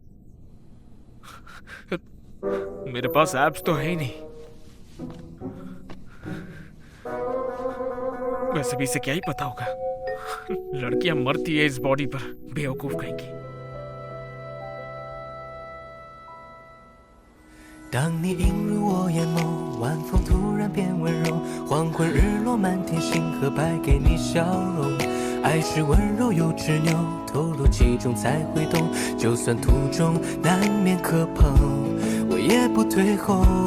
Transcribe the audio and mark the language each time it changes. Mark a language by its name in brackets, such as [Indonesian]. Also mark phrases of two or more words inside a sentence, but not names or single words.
[Hindi] मेरे पास एब्स तो है ही नहीं। वैसे भी इसे क्या ही पता होगा। लड़कियां मरती है इस बॉडी पर, बेवकूफ कहेंगी। [Chinese] 当你映入我眼眸，晚风突然变温柔，黄昏日落满天星河摆给你笑容。爱是温柔又执拗，投入其中才会懂，就算途中难免磕碰，我也不退后。